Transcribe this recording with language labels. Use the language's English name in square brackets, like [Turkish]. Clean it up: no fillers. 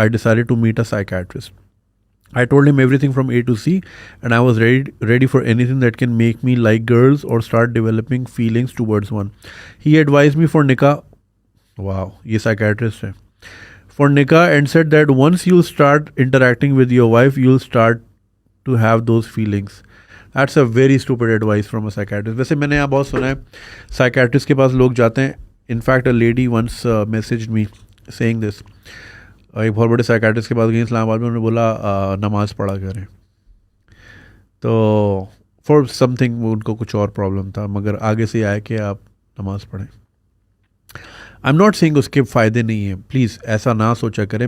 [English] I decided to meet a psychiatrist. I told him everything from A to C, and I was ready for anything that can make me like girls or start developing feelings towards one. He advised me for nikah. Wow, [Urdu] ye psychiatrist hai. [English] For nikah, and said that once you start interacting with your wife, you'll start to have those feelings. That's a very stupid advice from a psychiatrist. [Urdu] ویسے میں نے یہاں بہت سنا ہے psychiatrist کے پاس لوگ جاتے ہیں. [English] In fact, a lady once messaged me saying this. [Urdu] ایک بہت بڑے سائیکیٹرسٹ کے پاس گئی اسلام آباد میں, انہوں نے بولا نماز پڑھا کریں. تو [English] for something [Urdu] ان کو کچھ اور پرابلم تھا, مگر آگے سے آیا کہ آپ نماز پڑھیں. [English] I am not saying [Urdu] اس کے فائدے نہیں ہیں, پلیز ایسا نہ سوچا کریں.